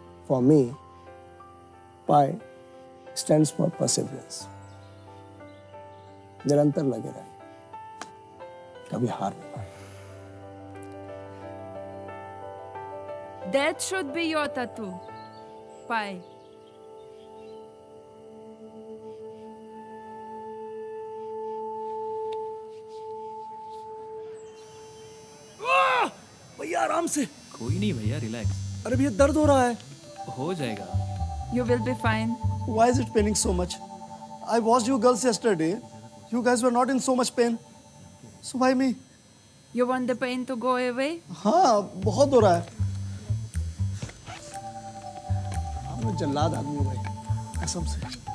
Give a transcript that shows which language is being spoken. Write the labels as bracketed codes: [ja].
[en] For me, pi stands for perseverance. [hi] निरंतर लगे रहे, कभी हार नहीं पाए. [en] That should be your tattoo. Pi. [hi] भैया आराम से. कोई नहीं भैया, रिलैक्स. अरे भैया दर्द हो रहा है. हो जाएगा. [en] You will be fine. Why is it paining so much? I watched you girls yesterday. You guys were not in so much pain. So why me? You want the pain to go away? [hi] हाँ, बहुत हो रहा है. मैं जल्लाद आदमी हूँ भाई, कसम से.